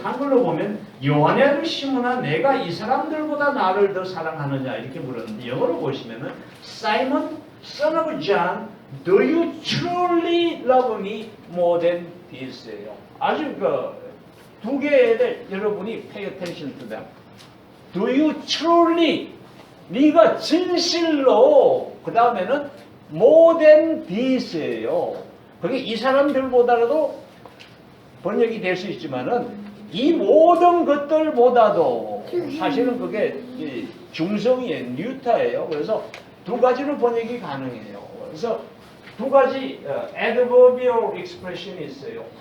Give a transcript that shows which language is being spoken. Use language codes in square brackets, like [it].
[ko] 한글로 보면 요한의 아들 시몬아 내가 이 사람들보다 나를 더 사랑하느냐 이렇게 물었는데 영어로 보시면은 [en] Simon, son of John, do you truly love me more than this [ko] 예요. 아주 두 개의 여러분이 [en] pay attention to them. Do you truly [ko] 네가 진실로 그 다음에는 [en] more than this예요. [ko] 그게 이 사람들보다도 번역이 될 수 있지만은 이 모든 것들보다도 사실은 그게 중성이에요. 뉴타예요. 그래서 두 가지로 번역이 가능해요. 그래서 두 가지 adverbial expression이 있어요.